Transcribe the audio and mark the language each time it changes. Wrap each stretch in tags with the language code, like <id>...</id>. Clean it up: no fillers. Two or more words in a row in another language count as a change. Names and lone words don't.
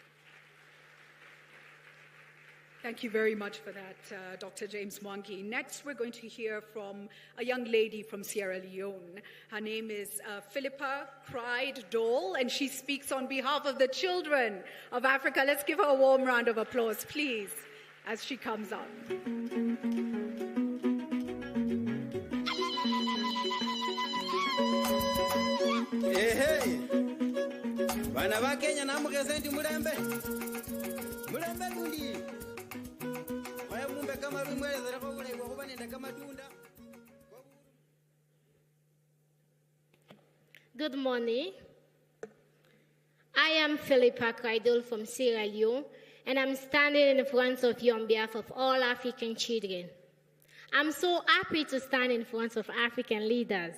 <en>Thank you very much for that, Dr. James Mwangi. Next, we're going to hear from a young lady from Sierra Leone. Her name is Philippa Cried Dole, and she speaks on behalf of the children of Africa. Let's give her a warm round of applause, please, as she comes up. Hey, hey.</en> <luy>Bana ba Kenya na mugezenti mulembe. Mulembe lundi. Waya mumbe kama rumwele zara ko kule ko banenda kama tunda.</luy> <en>Good morning. I am Philippa Cried from Sierra Leone, and I'm standing in front of you on behalf of all African children. I'm so happy to stand in front of African leaders.</en>